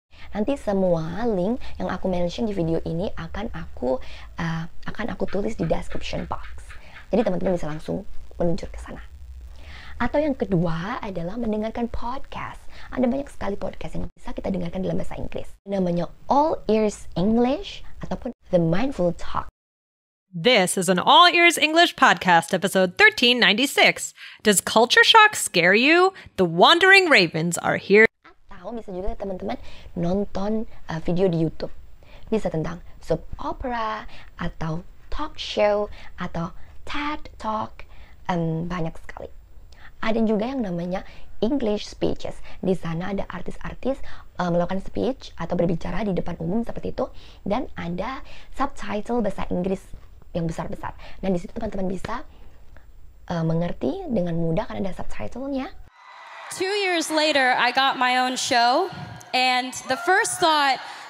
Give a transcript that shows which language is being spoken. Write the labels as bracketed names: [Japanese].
[Indonesian] Nanti semua link yang aku mention di video ini akan aku tulis di description box. Jadi teman-teman bisa langsung meluncur ke sana. Atau yang kedua adalah mendengarkan podcast. Ada banyak sekali podcast yang bisa kita dengarkan dalam bahasa Inggris. Namanya All Ears English ataupun The Mindful Talk. [English] This is an All Ears English podcast, episode 1396. Does culture shock scare you? The Wandering Ravens are here. [Indonesian] Atau bisa juga teman-teman nonton video di YouTube. Bisa tentang soap opera, atau talk show, atau TED Talk, banyak sekali. Ada juga yang namanya English speeches. Di sana ada artis-artis melakukan speech atau berbicara di depan umum seperti itu, dan ada subtitle bahasa Inggris yang besar-besar. Dan di situ teman-teman bisa mengerti dengan mudah karena ada subtitlenya. [English] 2 years later, I got my own show, and the first thought.